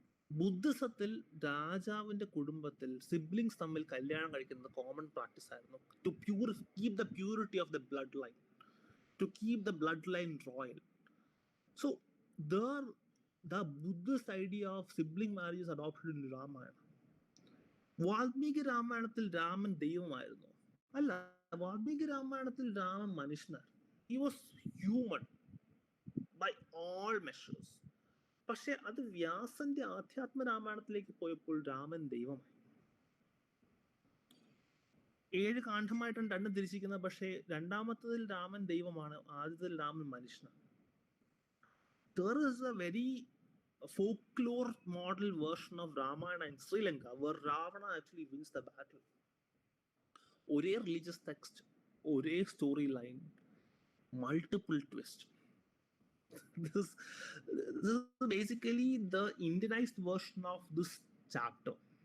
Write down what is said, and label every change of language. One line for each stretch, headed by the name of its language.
Malayalam: ബുദ്ധിസത്തിൽ രാജാവിന്റെ കുടുംബത്തിൽ സിബ്ലിങ്സ് തമ്മിൽ കല്യാണം കഴിക്കുന്നത് കോമൺ പ്രാക്ടീസ് ആയിരുന്നു,
English: To keep the purity of the blood line, to keep the blood line royal. So the Buddhist idea of sibling marriage is adopted in Ramayana.
Malayalam: Valmiki രാമായണത്തിൽ രാമൻ ദൈവമായിരുന്നു? അല്ല, വാൽമീകി രാമായണത്തിൽ രാമൻ മനുഷ്യനാണ്.
English: He was human by all measures.
Malayalam: പക്ഷെ അത് വ്യാസന്റെ ആധ്യാത്മ രാമായണത്തിലേക്ക് പോയപ്പോൾ രാമൻ ദൈവമായി. 7 കാണ്ഡമായിട്ടാണ് രണ്ടും തിരിച്ചിരിക്കുന്നത്. പക്ഷെ രണ്ടാമത്തതിൽ രാമൻ ദൈവമാണ്, ആദ്യത്തിൽ രാമൻ മനുഷ്യനാണ്.
English: There is a very folklore model version of Ramayana in Sri Lanka where Ravana actually wins the battle. ഒരേ religious text, ഒരേ storyline, multiple twists. This is basically the Indianized version of this chapter.